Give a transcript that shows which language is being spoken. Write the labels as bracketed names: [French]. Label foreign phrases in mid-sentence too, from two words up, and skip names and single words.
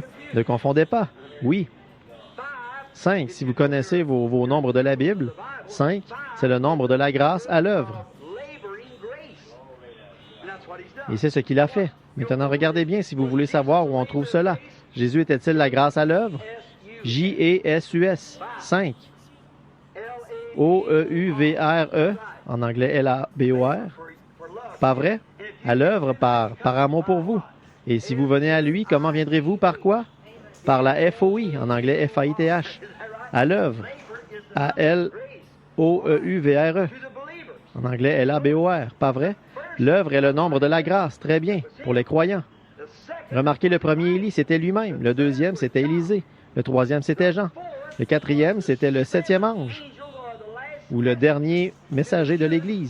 [French] Ne confondez pas. Oui. 5, si vous connaissez vos nombres de la Bible, 5, c'est le nombre de la grâce à l'œuvre. Et c'est ce qu'il a fait. Maintenant, regardez bien si vous voulez savoir où on trouve cela. Jésus était-il la grâce à l'œuvre? J-E-S-U-S, 5. O-E-U-V-R-E, en anglais L-A-B-O-R. Pas vrai? À l'œuvre par amour pour vous. Et si vous venez à lui, comment viendrez-vous? Par quoi? Par la F-O-I, en anglais F-A-I-T-H. À l'œuvre. A-L-O-E-U-V-R-E. En anglais L-A-B-O-R. Pas vrai? L'œuvre est le nombre de la grâce. Très bien. Pour les croyants. Remarquez, le premier Élie, c'était lui-même. Le deuxième, c'était Élisée. Le troisième, c'était Jean. Le quatrième, c'était le 7e ange. Ou le dernier messager de l'Église.